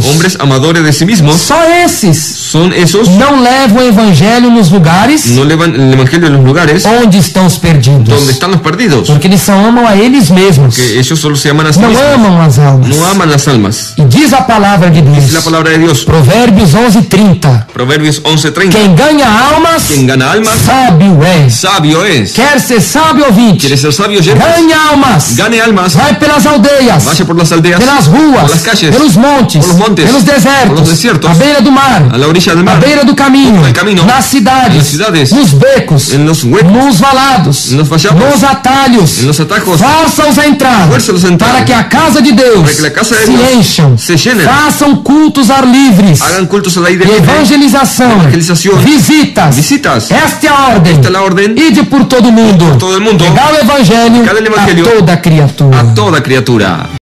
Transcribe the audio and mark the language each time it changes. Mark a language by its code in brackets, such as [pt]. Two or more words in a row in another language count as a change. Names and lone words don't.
[es] hombres amadores de sí mismos. [pt] Só esses [es] Son esos [pt] não levam o evangelho nos lugares [es] no llevan el evangelio en los lugares [pt] onde estão os perdidos. [es] donde están los perdidos. [pt] Porque eles só amam a eles mesmos. [es] Que ellos solo se aman a sí [pt] Não [es] mismos. [pt] amam as almas. [es] No aman las almas. [pt] E diz a palavra de [es] Es la [pt] Deus. [es] palabra de Dios. [pt] Provérbios 11:30. [es] Proverbios 11:30. [pt] Quem ganha almas, [es] Quien gana almas, [pt] sábio é. [es] sabio es. [pt] Quer ser sábio ouvinte? [es] ¿Quiere ser sabio oyente? [pt] Ganhe almas. [es] Gane almas. [pt] Vai pelas aldeias, [es] Vaya por las aldeas, [pt] pelas ruas, [es] por las calles, [pt] pelos montes, [es] por los montes, [pt] pelos desertos, [es] por los desiertos, [pt] à beira do mar, [es] a la orilla del [pt] à [es] mar, [pt] beira do caminho, [es] del camino, [pt] nas cidades, [es] en las ciudades, [pt] nos becos, [es] en los huecos, [pt] nos valados, [es] en los vallados, [pt] nos atalhos. [es] en los atajos. [pt] Façam-os a entrar, [es] Fuérzalos a entrar, [pt] para que a casa de Deus [es] para que la casa de [pt] se [es] Dios [pt] encham, [es] se llenen. [pt] façam cultos ar livres, [es] Hagan cultos al aire [pt] e [es] libre, [pt] evangelização, [es] evangelización, [pt] visitas. [es] visitas. [pt] Esta é a ordem. [es] Esta es la orden [pt] Ide por todo mundo, [es] por todo el mundo, [pt] pregar o evangelho [es] pregar el evangelio [pt] a toda criatura. [es] a toda criatura.